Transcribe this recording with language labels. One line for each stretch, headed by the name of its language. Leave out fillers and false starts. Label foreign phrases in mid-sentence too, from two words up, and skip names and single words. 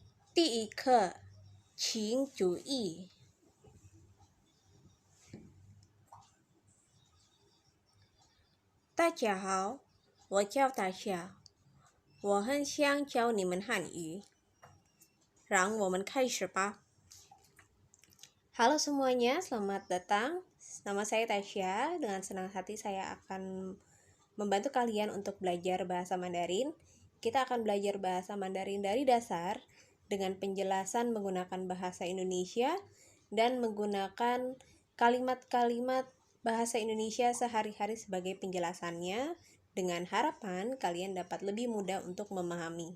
Chinese: 第一课，请注意。大家好，我叫大夏，我很想教你们汉语，让我们开始吧。
Indonesian: Halo semuanya, selamat datang. Nama saya Tasya. Dengan senang hati saya akan membantu kalian untuk belajar bahasa Mandarin. Kita akan belajar bahasa Mandarin dari dasar dengan penjelasan menggunakan bahasa Indonesia dan menggunakan kalimat-kalimat bahasa Indonesia sehari-hari sebagai penjelasannya, dengan harapan kalian dapat lebih mudah untuk memahami.